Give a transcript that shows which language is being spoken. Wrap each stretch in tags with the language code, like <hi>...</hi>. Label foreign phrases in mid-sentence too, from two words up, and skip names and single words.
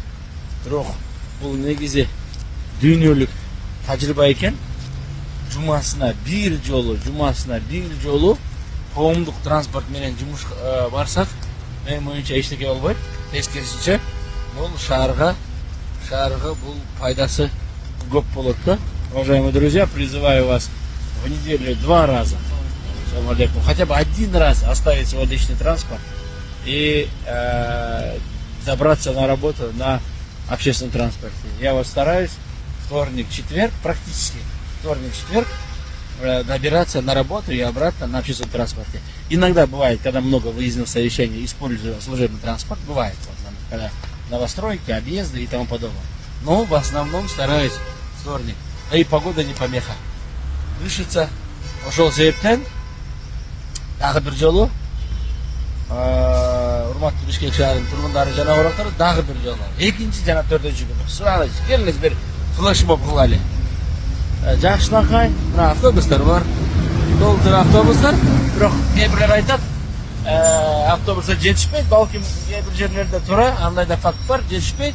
<ky>Бирок бул негизи дүйнөлүк тажрыйба экен. Жумасына бир жолу коомдук транспорт менен жумушка барсак, менин оюмча эчтеке болбойт. Тескерисинче, бул шаарга бул пайдасы көп болот да.</ky> <ru>Уважаемые друзья, призываю вас в неделю 2 раза</ru> <ar>السلام عليكم.</ar> <ru>Хотя бы один раз оставить свой личный транспорт и добраться на работу на общественном транспорте. Я вот стараюсь вторник, четверг, практически вторник, четверг добираться на работу и обратно на общественном транспорте. Иногда бывает, когда много выездных совещаний, использую служебный транспорт, бывает, вот, когда новостройки, объезды и тому подобное. Но в основном стараюсь вторник. Да и погода не помеха. Дышится,</ru> <ky>ошол себептен дагы бир жолу урматтуу Бишкек шаарынын тургундары жана коноктору дагы бир жолу 2-чи жана 4-чү күнү суралыч келиңиз бир флешмоб кылалы. Жакшынакай мына автобустар бар, толтур автобустар, бирок кээ бирлер айтат автобустар жетишпейт, балким кээ бир жерлерде туура андай да факт бар, жетишпейт.</ky>